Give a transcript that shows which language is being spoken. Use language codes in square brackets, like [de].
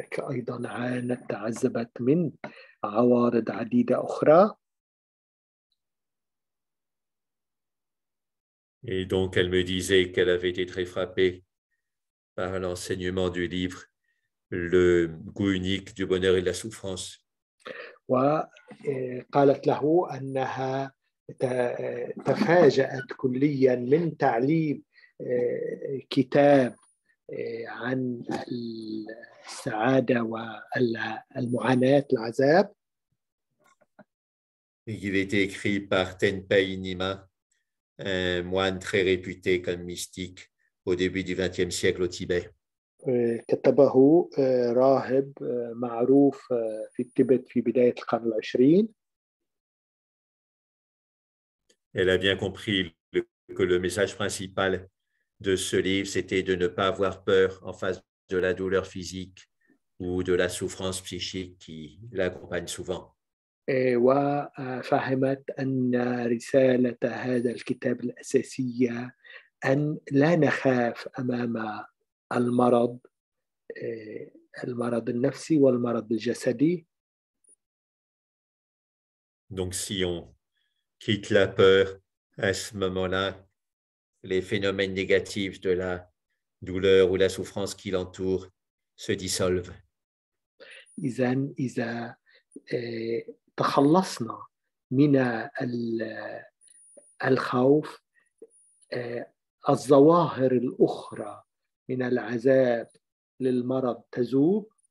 [ar] أيضا تعذبت من عوارض عديدة أخرى. [fr] Et donc, elle me disait qu'elle avait été très frappée par l'enseignement du livre Le goût unique du bonheur et de la souffrance. [ar] وقالت له أنها تفاجأت كليا من تعليم كتاب عن السعادة والمعاناة العذاب. [fr] Il était écrit par Tenpei Nima, un moine très réputé comme mystique au début du XXe siècle au Tibet. [ar] كتبه راهب معروف في التبت في بداية القرن العشرين. [fr] Elle a bien compris que le message principal de ce livre, c'était de ne pas avoir peur en face de la douleur physique ou de la souffrance psychique qui l'accompagne souvent. [ar] وفهمت أن رسالة هذا الكتاب الأساسية أن لا نخاف أمام المرض النفسي والمرض الجسدي. [fr] Donc, si on quitte la peur à ce moment-là, les phénomènes négatifs de la douleur ou la souffrance qui l'entoure se dissolvent. [ar] إذا تخلصنا من الخوف، الظواهر الأخرى من العذاب للمرض تذوب.